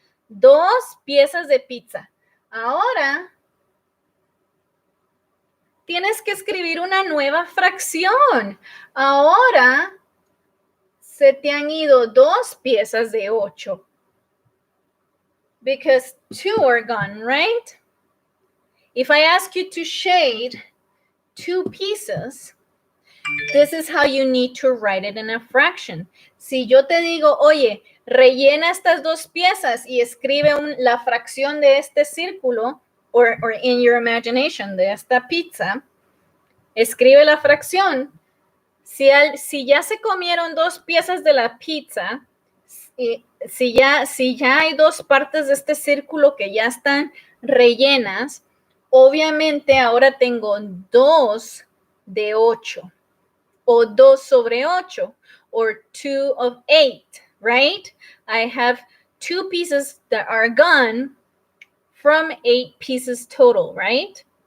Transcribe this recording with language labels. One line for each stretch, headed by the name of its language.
Spanish: 2 piezas de pizza. Ahora tienes que escribir una nueva fracción. Ahora se te han ido 2 piezas de 8.
English: Because 2 are gone, right? If I ask you to shade 2 pieces, this is how you need to write it in a fraction.
Spanish: Si yo te digo, oye, rellena estas 2 piezas y escribe la fracción de este círculo,
English: or in your imagination,
Spanish: de esta pizza, escribe la fracción. Si ya se comieron 2 piezas de la pizza, si ya hay 2 partes de este círculo que ya están rellenas, obviamente ahora tengo 2 de 8 o 2 sobre 8
English: or 2 of 8, right? I have 2 pieces that are gone from 8 pieces total, right?